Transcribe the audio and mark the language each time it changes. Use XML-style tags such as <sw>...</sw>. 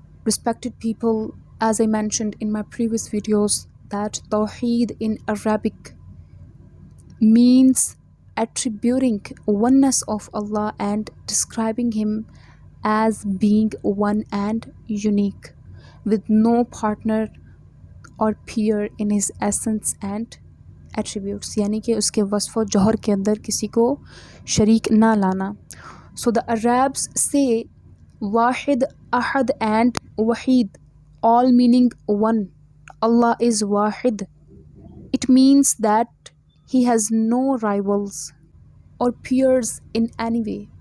<en>Respected people, as I mentioned in my previous videos that Tawheed in Arabic means attributing oneness of Allah and describing Him as being one and unique, with no partner or peer in His essence and attributes.</en> <ur>یعنی کہ اس کے وصف و جوہر کے اندر کسی کو شریک نہ لانا.</ur> <en>So the Arabs say Wahid, Ahad and Waheed, all meaning one. Allah is Wahid. It means that He has no rivals or peers in any way.</en>